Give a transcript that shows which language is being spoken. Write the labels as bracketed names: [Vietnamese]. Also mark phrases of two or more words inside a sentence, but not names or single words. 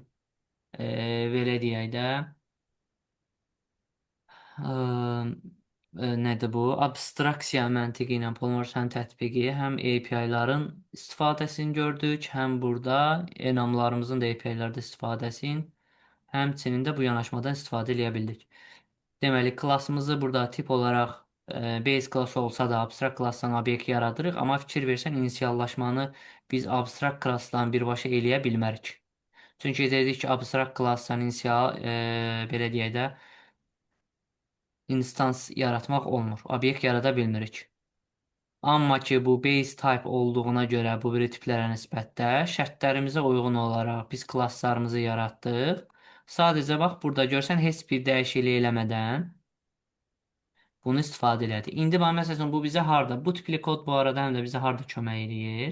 [Azerbaijani] Belə deyək də. Nədir bu? Abstraksiya məntiqi ilə Polmarsan tətbiqi həm API-ların istifadəsini gördük, həm burada enamlarımızın da API-lərdə istifadəsini, həmçinin də bu yanaşmadan istifadə edə bildik. Deməli, klassımızı burada tip olaraq [English] base class [Azerbaijani] olsa da abstrakt klassdan obyekt yaradırıq, amma fikir versən inisiallaşmanı biz abstrakt klassdan birbaşa eləyə bilmərik. Çünki dedik ki, abstrakt klassdan inisial, belə deyək də, instans yaratmaq olmur. Obyekt yarada bilmirik. Amma ki, bu [English] base type [Azerbaijani] olduğuna görə bu biri tiplərə nisbətdə şərtlərimizə uyğun olaraq biz klasslarımızı yaratdıq. Sadəcə bax, burada görsən, heç bir dəyişiklik eləmədən bunu istifadə elədik. İndi bax, məsələn, bu bizə harda? Bu tipli kod bu arada həm də bizə harda kömək eləyir?